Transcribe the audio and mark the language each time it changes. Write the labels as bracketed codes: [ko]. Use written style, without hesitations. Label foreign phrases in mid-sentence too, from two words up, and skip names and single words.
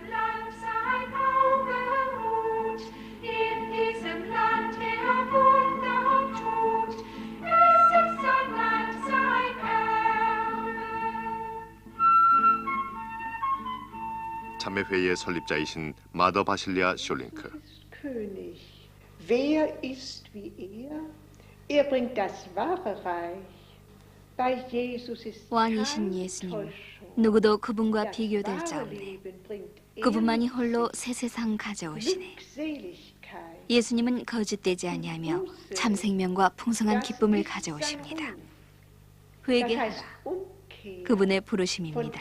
[ko] 자매회의 설립자이신 마더 바실리아 숄링크. [de] Wer ist wie er? Er bringt das wahre Reich. Bei Jesus ist [ko] 왕이신 예수님, 누구도 그분과 비교될 자 없네. 그분만이 홀로 새 세상 가져오시네. 예수님은 거짓되지 아니하며 참 생명과 풍성한 기쁨을 가져오십니다. 회개하라. 그분의 부르심입니다.